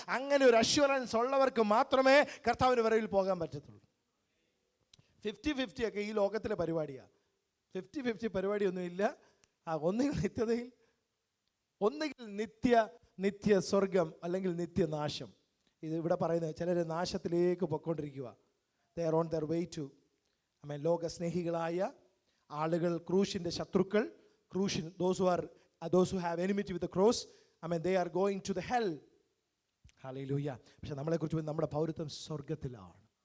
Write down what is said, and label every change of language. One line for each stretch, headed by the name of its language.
Malayalam: അങ്ങനെ ഒരു അഷ്വറൻസ് ഉള്ളവർക്ക് മാത്രമേ കർത്താവിന് വരവിൽ പോകാൻ പറ്റത്തുള്ളൂ. 50-50 ഒക്കെ ഈ ലോകത്തിലെ പരിപാടിയാണ്. 50-50 പരിപാടിയൊന്നുമില്ല. ഒന്നുകിൽ നിത്യതയിൽ, ഒന്നുകിൽ നിത്യ സ്വർഗം, അല്ലെങ്കിൽ നിത്യനാശം. ഇത് ഇവിടെ പറയുന്നത്, ചിലർ നാശത്തിലേക്ക് പൊയ്ക്കൊണ്ടിരിക്കുക.
English: they are on their way to,
Malayalam: ലോകസ്നേഹികളായ ആളുകൾ, ക്രൂശിൻ്റെ ശത്രുക്കൾ,
English: those who have enmity with the cross, they are going to the hell. Hallelujah.
Malayalam: പക്ഷെ നമ്മളെക്കുറിച്ച് നമ്മുടെ പൗരത്വം സ്വർഗത്തിലാണ്.